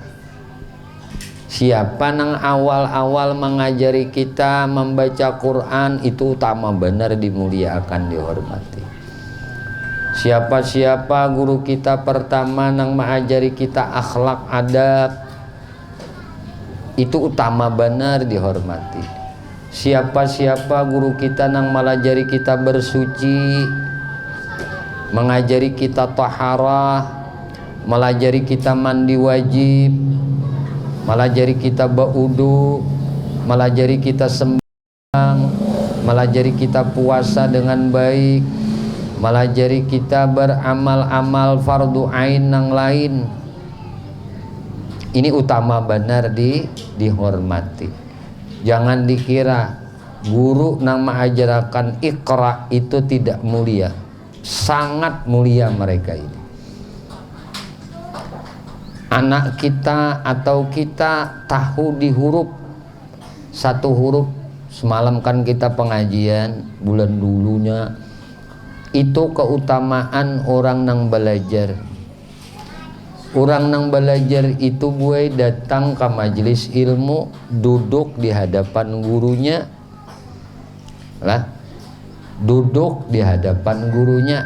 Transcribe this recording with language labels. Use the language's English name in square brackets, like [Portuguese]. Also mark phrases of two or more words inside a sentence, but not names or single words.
[Banjar] Siapa nang awal-awal mengajari kita membaca Quran, itu utama benar dimuliakan, dihormati. Siapa-siapa guru kita pertama nang mengajari kita akhlak adab, itu utama benar dihormati. Siapa-siapa guru kita nang melajari kita bersuci, mengajari kita taharah, melajari kita mandi wajib, melajari kita baudu, melajari kita sembahyang, melajari kita puasa dengan baik, melajari kita beramal-amal fardu ain yang lain. Ini utama benar dihormati. Jangan dikira guru nang mengajarkan Iqra itu tidak mulia. Sangat mulia mereka ini. Anak kita atau kita tahu di huruf, satu huruf. Semalam kan kita pengajian bulan dulunya, itu keutamaan orang nang belajar. Orang nang belajar itu buai datang ke majelis ilmu, duduk di hadapan gurunya lah, duduk di hadapan gurunya.